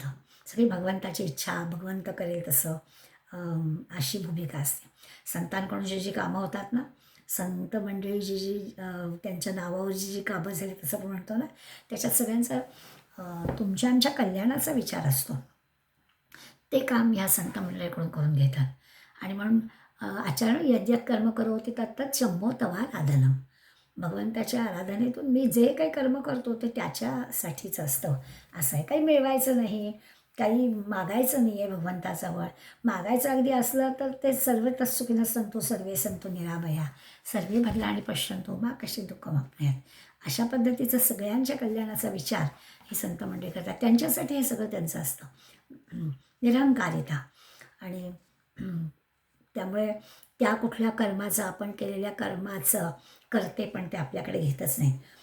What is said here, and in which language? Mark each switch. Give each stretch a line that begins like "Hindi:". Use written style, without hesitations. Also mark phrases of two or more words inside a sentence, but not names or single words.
Marathi: सगळी भगवंताची इच्छा, भगवंत करेल तसं अशी भूमिका असते. संतांकडून जी कामं होतात ना, संत मंडळी जी त्यांच्या नावावर जी कामं झाली तसं आपण म्हणतो ना, त्याच्यात सगळ्यांचा तुमच्या आमच्या कल्याणाचा विचार असतो. ते काम ह्या संत मंडळीकडून करून घेतात आणि म्हणून आचार्य
Sanskrit: यज्ञात कर्म करोति तत्तत् शंभो तवा राधनम.
Marathi: भगवंताच्या आराधनेतून मी जे काही कर्म करतो ते त्याच्यासाठीच असतं. असं आहे, काही मिळवायचं नाही, काही मागायचं नाही आहे भगवंताजवळ. मागायचं अगदी असलं तर ते
Sanskrit: सर्व तत्सुखिनः सन्तु सर्वे सन्तु निरामया सर्वे भद्राणि पश्यन्तु मा कश्चित् दुःखमाप्नुयात्.
Marathi: अशा पद्धतीचं सगळ्यांच्या कल्याणाचा विचार हे संत मंडळी करतात. त्यांच्यासाठी हे सगळं त्यांचं असतं. निरहंकारिता. आणि त्यामुळे त्या कुठल्या कर्माचं, आपण केलेल्या कर्माचं करते पण ते आपल्याकडे घेतच नाही.